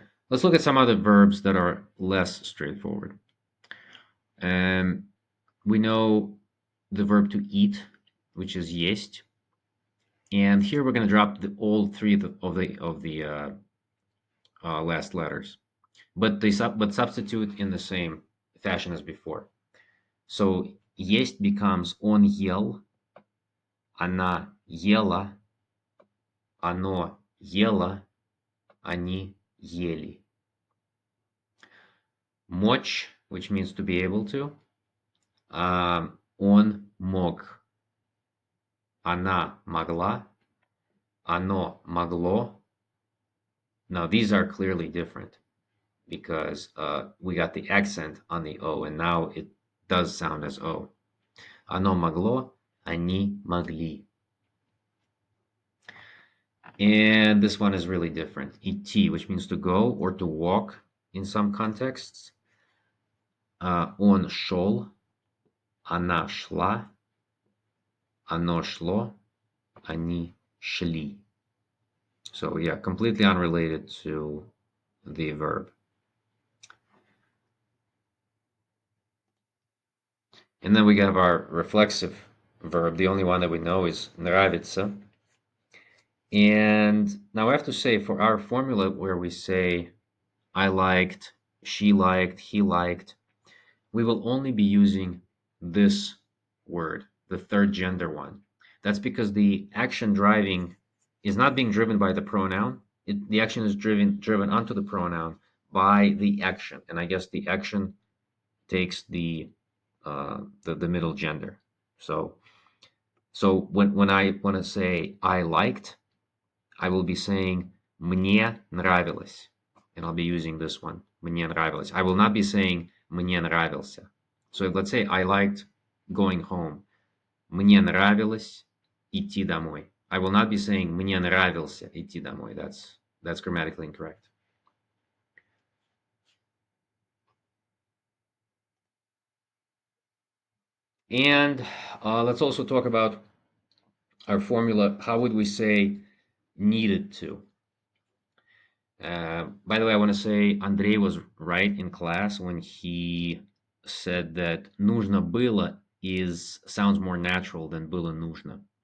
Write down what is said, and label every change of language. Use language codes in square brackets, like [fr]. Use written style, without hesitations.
[en] Let's look at some other verbs that are less straightforward. We know the verb to eat, which is есть. And here we're going to drop all three of the last letters, but substitute in the same fashion as before. [ru] So есть becomes он ел, она ела, оно ело, они ели. Мочь, [en] which means to be able to, [ru] он мог, она могла, оно могло. [en] Now these are clearly different because we got the accent on the O, and now it does sound as O. [ru] Оно могло, они могли. [en] And this one is really different. Идти, which means to go or to walk in some contexts. [ru] Он шел, она шла, оно шло, они шли. [en] So yeah, completely unrelated to the verb. And then we have our reflexive verb. The only one that we know is нравится. And now I have to say, for our formula where we say I liked, she liked, he liked, we will only be using this word, the third gender one. That's because the action driving is not being driven by the pronoun. The action is driven onto the pronoun by the action, and I guess the action takes the middle gender. So when I want to say I liked, I will be saying [ru] мне нравилось, [en] and I'll be using this one, мне нравилось. I will not be saying [ru] мне нравился. [en] So let's say I liked going home. [ru] Мне нравилось идти домой. [en] I will not be saying [ru] мне нравился идти домой. [en] That's grammatically incorrect. And let's also talk about our formula. How would we say needed to? By the way, I want to say Andrei was right in class when he said that [ru] нужно было [en] sounds more natural than [ru] было нужно.